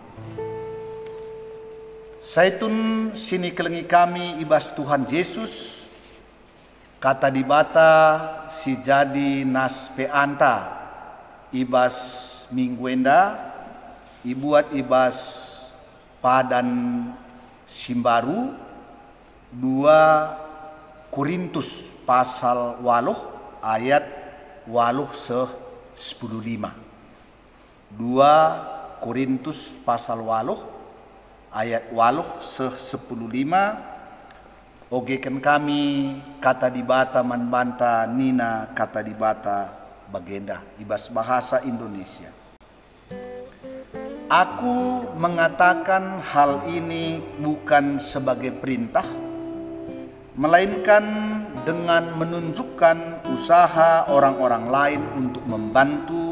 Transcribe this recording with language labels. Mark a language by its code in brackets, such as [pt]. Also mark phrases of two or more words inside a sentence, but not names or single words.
[btx] Saitun sini kelengi kami ibas Tuhan Yesus, kata dibata si jadi nas peanta ibas mingguenda, ibuat ibas padan simbaru [id] 2 Korintus pasal 8 ayat 8-15. 2 Korintus pasal 8 ayat 8-15. [btx] Ogekan kami kata dibata man banta nina kata dibata bagenda ibas [id] bahasa Indonesia. Aku mengatakan hal ini bukan sebagai perintah, melainkan dengan menunjukkan usaha orang-orang lain untuk membantu.